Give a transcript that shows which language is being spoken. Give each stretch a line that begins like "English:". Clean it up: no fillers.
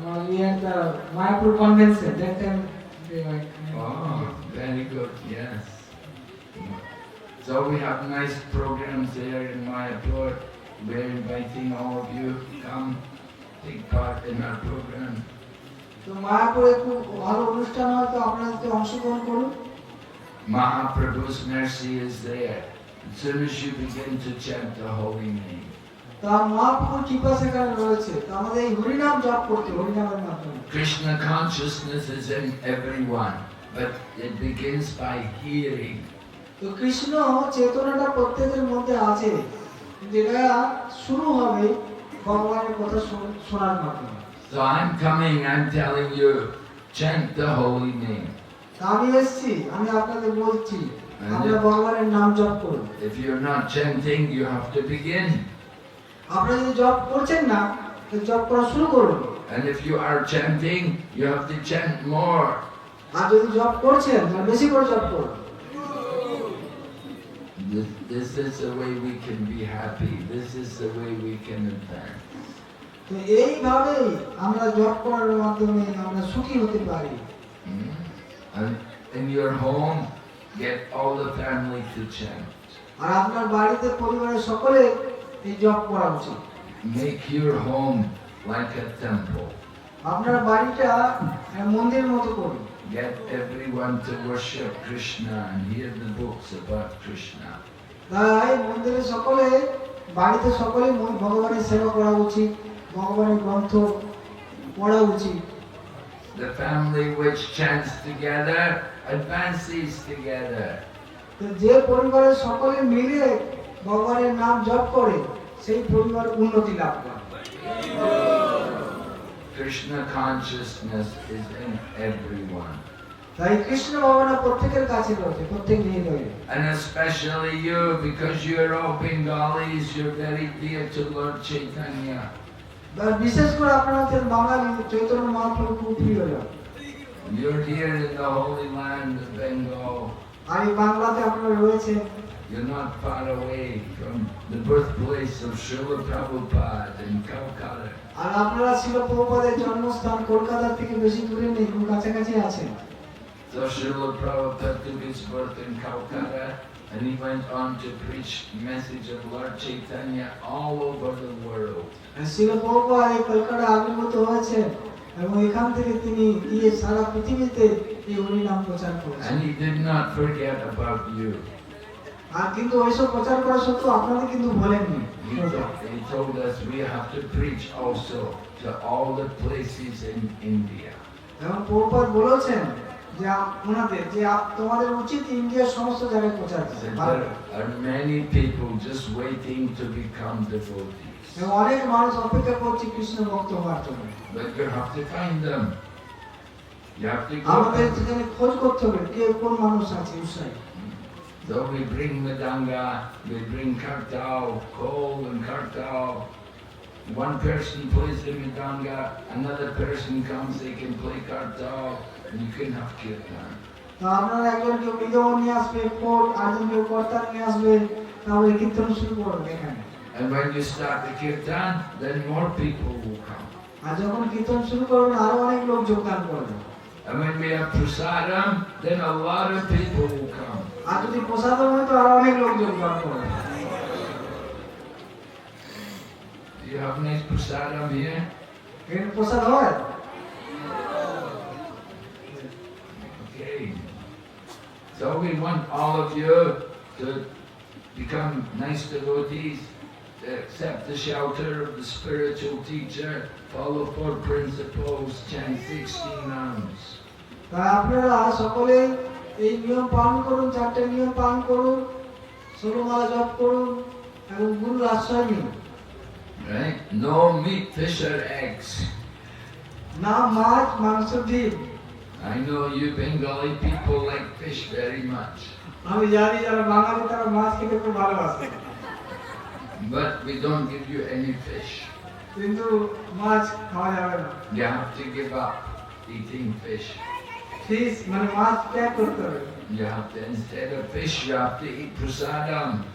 English: We had the Mayapur convention that time. Oh, very good, yes. So we have nice programs there in Mayapur. We're inviting all of you to come take part in our program.
Bangla: তো মায়াপুরে খুব ভালো অনুষ্ঠান হয়, তো আপনারা যদি অংশগ্রহণ করুন।
English: Mahaprabhu's mercy is there. As soon as you begin to chant the holy name.
Bangla: তার মহাপ্রভুর কৃপা সেখানে রয়েছে, তো আমাদের এই হরিনাম জপ করতে, হরিনামের মাধ্যমে।
English: Krishna consciousness is in everyone, but it begins by hearing.
Bangla: তো তো কৃষ্ণ চেতনাটা প্রত্যেকের মধ্যে আছে, কিন্তু এটা শুরু হবে ভগবানের কথা শোনার মাধ্যমে।
English: So I'm coming, I'm telling you, chant the holy name.
Bangla: তা আমি এসেছি, আমি আপনাদের বলছি আমরা ভগবানের নাম জপ করুন।
English: If you're not chanting, you have to begin.
Bangla: আপনারা যদি জপ করছেন না, তো জপ করা শুরু করুন।
English: And if you are chanting, you have to chant more.
Bangla: আর যদি জপ করছেন, তাহলে বেশি করে জপ করুন।
English: This is the way we can be happy. This is the way we can advance.
Bangla: তো এইভাবেই আমরা জপ করার মাধ্যমে আমরা সুখী হতে পারি।
English: And in your home, get all the family to chant.
Bangla: আর আপনার বাড়িতে পরিবারের সকলে এই জপ করা উচিত।
English: Make your home like a temple.
Bangla: আপনার বাড়িটা মন্দিরের মতো করুন।
English: Get everyone to worship Krishna and hear the books about Krishna.
Bangla: তাই মন্দিরে সকলে, বাড়িতে সকলে ভগবানের সেবা করা উচিত, ভগবানের গ্রন্থ পড়া উচিত।
English: The family which chants together advances together.
Bangla: তো যে পরিবারের সকলে মিলে ভগবানের নাম জপ করে, সেই পরিবার উন্নতি লাভ করে।
English: Krishna consciousness is in everyone.
Bangla: তাই কৃষ্ণ ভাবনা প্রত্যেকের কাছে রয়েছে, প্রত্যেক হৃদয়ে।
English: And especially you, because you're all Bengalis, you're very dear to Lord Chaitanya.
Bangla: বিশেষ করে আপনারা হচ্ছেন বাঙালি, চৈতন্য মহাপ্রভু খুব প্রিয়জন।
English: You're here in the holy land of Bengal.
Bangla: আর এই বাংলাতে আপনারা রয়েছেন।
English: You're not far away from the birthplace of Srila Prabhupada in Calcutta.
Bangla: আর আপনারা শিল প্রভুপাদের জন্মস্থান কলকাতা থেকে বেশি দূরে নেই, খুব কাছাকাছি আছেন।
English: So Srila Prabhupada took his birth in Calcutta and he went on to preach the message of Lord Chaitanya all over the world.
Bangla: শিল প্রভুপাদ এই কলকাতা আবির্ভূত হয়েছেন এবং এখান থেকে তিনি গিয়ে সারা পৃথিবীতে এই হরিনাম প্রচার করেছেন।
English: And he did not forget about you.
Bangla: আর কিন্তু ওইসব প্রচার করা সত্ত্বেও আপনাদের কিন্তু বলেননি।
English: He told us we have to preach also to all the places in India.
Bangla: এবং প্রভুপাদ বলেছেন যে ওনাদের যে তোমাদের উচিত ইন্ডিয়ার সমস্ত জায়গায় প্রচার
English: So
Bangla: করা।
English: there are many people just waiting to become devotees.
Bangla: এবং অনেক মানুষ অপেক্ষা করছে কৃষ্ণ ভক্ত হওয়ার জন্য।
English: But you have to find them. You have to
Bangla: আমাদের
English: go.
Bangla: সেখানে খোঁজ করতে হবে কে কোন মানুষ আছে উৎসাহী।
English: So we bring Madanga, we bring Kartal, Kol and Kartal. One person plays the Madanga, another person comes, they can play Kartal, and you can have Kirtan.
Bangla: তো আপনারা একজন কেউ মৃদঙ্গ নিয়ে আসবে, খোল, আরেকজন কেউ কর্তাল নিয়ে আসবে, তাহলে কীর্তন শুরু করবে এখানে।
English: And when you start the Kirtan, then more people will come.
Bangla: আর যখন কীর্তন শুরু করবেন আরো অনেক লোক যোগদান করবে।
English: And when we have Prasadam, then a lot of people will come.
Bangla: আর যদি প্রসাদম হয় তো আরো অনেক লোক যোগদান করবে।
English: Do you have nice Prasadam here?
Bangla: এর প্রসাদ হয়?
English: Okay. So we want all of you to become nice devotees, to accept the shelter of the spiritual teacher, follow 4 principles, chant 16 rounds.
Bangla: তাই আপনারা সকলে এই নিয়ম পালন করুন, 4টে নিয়ম পালন করুন, 16 মালা জপ করুন এবং গুরুর আশ্রয় নিন।
English: Right? No meat, fish or eggs.
Bangla: না মাছ, মাংস, ডিম।
English: I know you Bengali people like fish very much.
Bangla: আমি জানি যারা বাঙালি তারা মাছ খেতে খুব ভালোবাসে,
English: But we don't give you any fish.
Bangla: কিন্তু মাছ খাওয়া যাবে না।
English: You have to give up eating fish.
Bangla: Fish মানে মাছ ত্যাগ করতে হবে।
English: You have to, instead of fish, you have to eat prasadam.